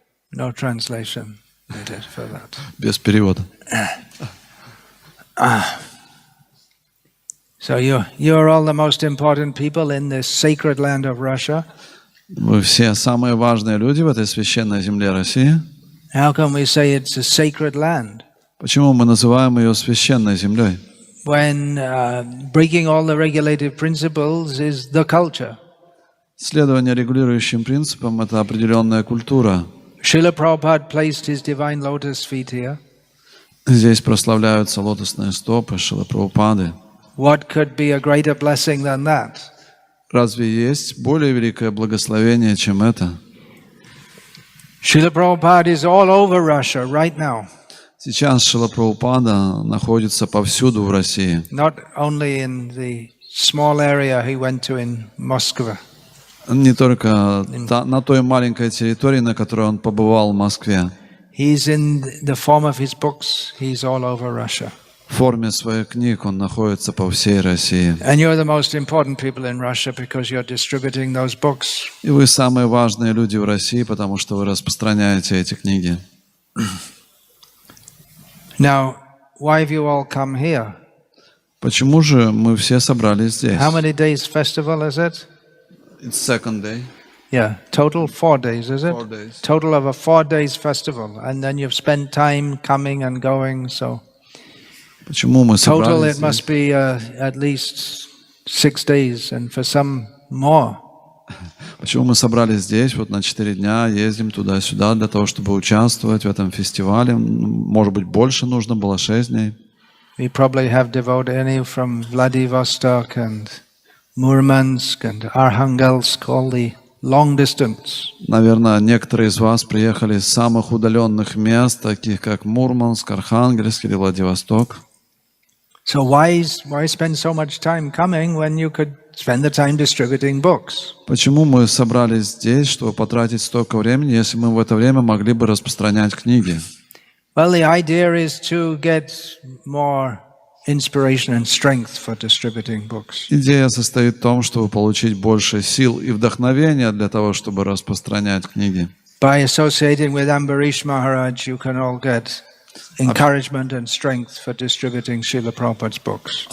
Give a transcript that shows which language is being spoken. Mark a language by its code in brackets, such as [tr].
[en] No translation needed for that. [ru] Без перевода. [en] So you're all the most important people in this sacred land of Russia. [ru] Вы все самые важные люди в этой священной земле России. [en] How can we say it's a sacred land [ru] Почему мы называем ее священной землей? [en] when breaking all the regulative principles is the culture? [ru] Следование регулирующим принципам – это определенная культура. [en] Srila Prabhupada placed his divine lotus feet here. [ru] Здесь прославляются лотосные стопы Шрилы Прабхупады. [en] What could be a greater blessing than that? [ru] Разве есть более великое благословение, чем это? [en] Srila Prabhupada is all over Russia right now. [ru] Сейчас Шрила Прабхупада находится повсюду в России. [en] Not only in the small area he went to in Moscow. [ru] Не только на той маленькой территории, на которой он побывал в Москве. [en] He's in the form of his books. He's all over Russia. [ru] В форме своих книг он находится по всей России. [en] And you're the most important people in Russia because you're distributing those books. [ru] И вы самые важные люди в России, потому что вы распространяете эти книги. [en] Now, why have you all come here? [ru] Почему же мы все собрались здесь? [en] How many days festival is it? It's second day. Yeah, total 4 days, is it? 4 days. Total of a 4 days festival, and then you've spent time coming and going. So [ru] Почему мы [en] total [ru] собрались [en] it must [ru] здесь? [en] be at least 6 days, and for some more. [ru] Почему мы собрались здесь вот на 4 дня, ездим туда-сюда для того, чтобы участвовать в этом фестивале? Может быть, больше нужно было 6 дней. [en] We probably have devotees from Vladivostok and Murmansk and Arhangelsk, all the long distance. [ru] Наверное, некоторые из вас приехали из самых удаленных мест, таких как Мурманск, Архангельск или Владивосток. [en] So why spend so much time coming when you could spend the time distributing books? [ru] Почему мы собрались здесь, чтобы потратить столько времени, если мы в это время могли бы распространять книги? [en] Well, the idea is to get more inspiration and strength for distributing books. [ru] Идея состоит в том, чтобы получить больше сил и вдохновения для того, чтобы распространять книги. [en] By associating with Ambarish Maharaj, you can all get encouragement and strength for distributing Srila Prabhupada's books.